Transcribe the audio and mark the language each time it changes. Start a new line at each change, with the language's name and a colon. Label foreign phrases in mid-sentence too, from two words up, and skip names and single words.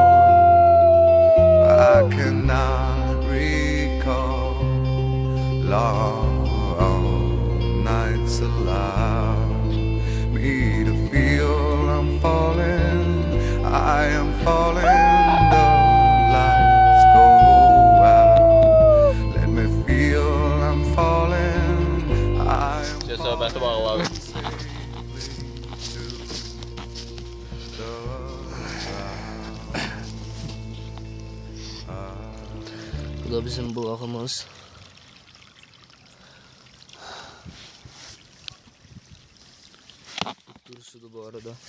English: I cannot recall long nights allowed me to feel I'm falling. I am falling. The lights go out. Let me feel I'm falling. I am
Azerbaijani: söhbəti bağladı. Bu da bizim bulağımız. Durusudu bu arada.